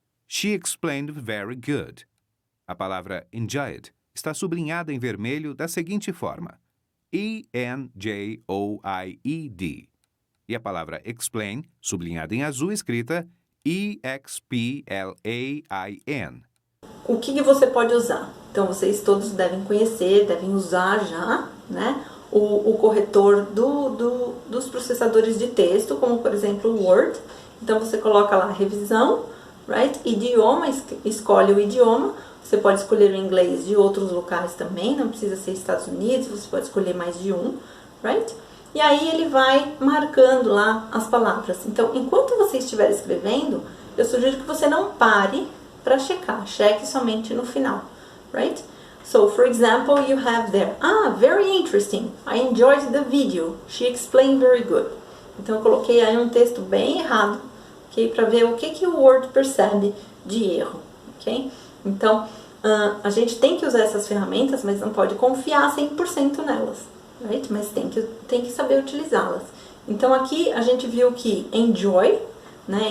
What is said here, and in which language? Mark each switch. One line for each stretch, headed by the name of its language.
English: She explained very good.
Portuguese: A palavra enjoyed está sublinhada em vermelho da seguinte forma: E-N-J-O-I-E-D. E a palavra explain, sublinhada em azul, escrita E-X-P-L-A-I-N. O que você pode usar? Então, vocês todos devem conhecer, devem usar já, né? O corretor dos processadores de texto, como, por exemplo, o Word. Então, você coloca lá revisão, right? Idioma, escolhe o idioma. Você pode escolher o inglês de outros locais também, não precisa ser Estados Unidos, você pode escolher mais de um, right? E aí ele vai marcando lá as palavras. Então, enquanto você estiver escrevendo, eu sugiro que você não pare para checar. Cheque somente no final, right?
English: So, for example, you have there, very interesting. I enjoyed the video. She explained very good.
Portuguese: Então, eu coloquei aí um texto bem errado, ok? Para ver o que o Word percebe de erro, ok? Então, a gente tem que usar essas ferramentas, mas não pode confiar 100% nelas, right? Mas tem que saber utilizá-las. Então, aqui a gente viu que enjoy, né?